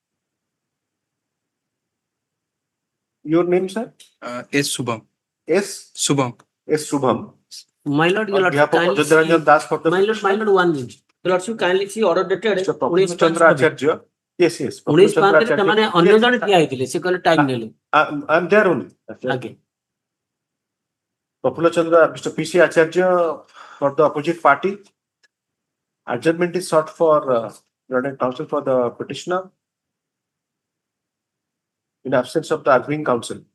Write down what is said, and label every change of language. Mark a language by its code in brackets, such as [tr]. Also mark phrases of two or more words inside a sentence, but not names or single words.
[en] Your name, sir? S. Subham. S. Subham. S. Subham. My lord, your lordship, kindly see, my lord, 1 minute. Your lordship, kindly see order dated 19/5. Yes, yes. [or] 19/5 ରେ ସେମାନେ ଅନ୍ୟ ଜଣେ ଠିଆ ହେଇଥିଲେ ସେ କହିଲେ ଟାଇମ ନେଲେ [en] I am there only. [or] ଆଜ୍ଞା [en] Prafula Chandra, Mr. P.C. Acharya for the opposite party. Adjournment is sought for Learned Counsel for the petitioner in absence of the arguing counsel.